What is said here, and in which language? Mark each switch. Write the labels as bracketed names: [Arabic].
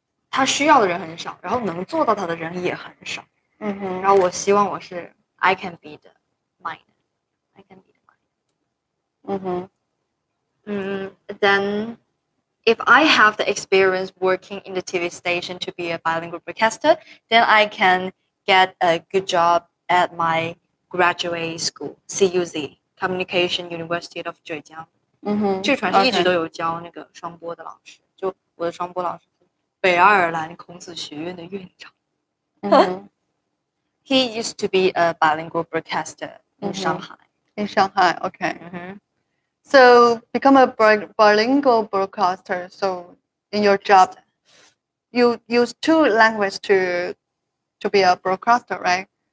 [Chinese] 他需要的人很少，然后能做到他的人也很少。然后我希望我是 [English] I can be the minor. I can be the minor. Then if I have the experience working in the TV station to be a bilingual broadcaster, then I can get a good job at my graduate school, CUZ, Communication University of Zhejiang. [Chinese] 这传是一直都有教那个双播的老师，就我的双播老师是北爱尔兰孔子学院的院长。 [English] He used to be a bilingual broadcaster in Shanghai. In Shanghai, okay. So become a bilingual broadcaster. So in your job, you use two languages to be a broadcaster, right?